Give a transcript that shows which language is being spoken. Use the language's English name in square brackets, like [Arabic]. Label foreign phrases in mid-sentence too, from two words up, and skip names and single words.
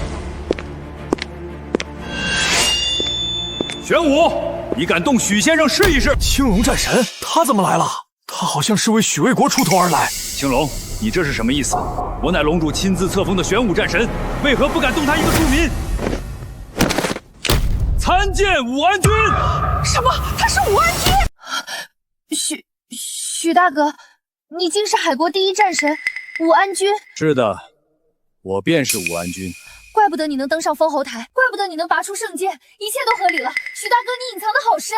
[Chinese] 玄武，你敢动許先生試一試？青龍戰神，他怎麼來了？他好像是為許衛國出頭而來。青龍，你這是什麼意思？我乃龍主親自冊封的玄武戰神，為何不敢動他一個庶民？參見武安君。什麼？他是武安君？許大哥，你竟是海國第一戰神武安君？是的，我便是武安君。怪不得你能登上封侯台，怪不得你能拔出圣剑，一切都合理了。许大哥，你隱藏得好深。